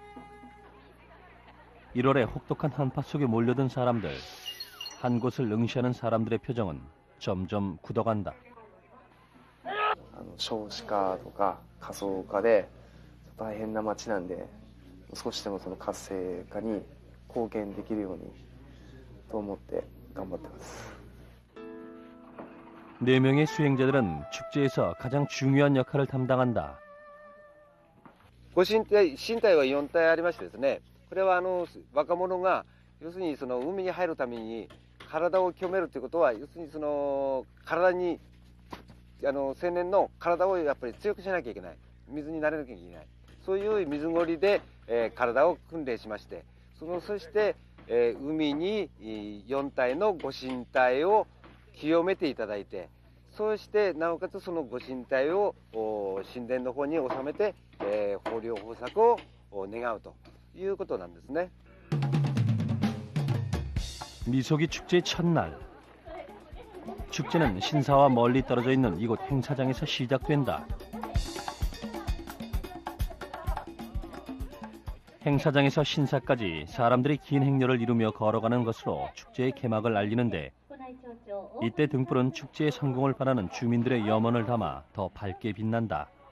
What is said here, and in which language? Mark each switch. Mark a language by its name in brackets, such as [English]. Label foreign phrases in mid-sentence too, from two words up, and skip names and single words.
[Korean] 1월에 혹독한 한파 속에 몰려든 사람들. 한 곳을 응시하는 사람들의 표정은 점점 굳어간다. [Japanese] 少子化とか過疎化で大変な町なんで、少しでもその活性化に貢献できるようにと思って頑張ってます。 [Korean] 4명의 수행자들은 축제에서 가장 중요한 역할을 담당한다. [Japanese] ご神体は4体ありましてですね、これは若者が要するに海に入るために体を清めるということは、要するに体に青年の体をやっぱり強くしなきゃいけない、水に慣れなきゃいけない、そういう水ごりで、体を訓練しまして、そして、海に4体のご神体を清めていただいて、そしてなおかつそのご神体を神殿の方に収めて、豊漁豊作を願うということなんですね。 [Korean] 미소기 축제 첫날. 축제는 신사와 멀리 떨어져 있는 이곳 행사장에서 시작된다. 행사장에서 신사까지 사람들이 긴 행렬을 이루며 걸어가는 것으로 축제의 개막을 알리는데 이때 등불은 축제의 성공을 바라는 주민들의 염원을 담아 더 밝게 빛난다.